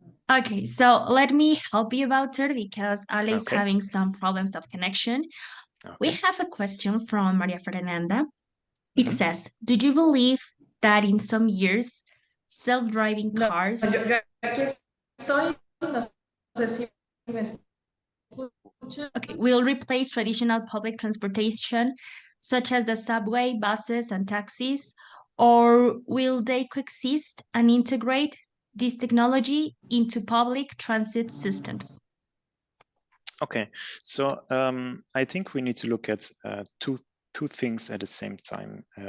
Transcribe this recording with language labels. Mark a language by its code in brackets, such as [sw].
[en] Okay, so let me help you about it, because Ale is Okay. having some problems of connection. Okay. We have a question from Maria Fernanda. It says, do you believe that in some years, self-driving cars... [es] Yo aquí estoy, no sé si me escuchan. [en] Okay, will replace traditional public transportation, such as the subway, buses, and taxis, or will they coexist and integrate this technology into public transit systems? Okay, so I think we need to look at two things at the same time.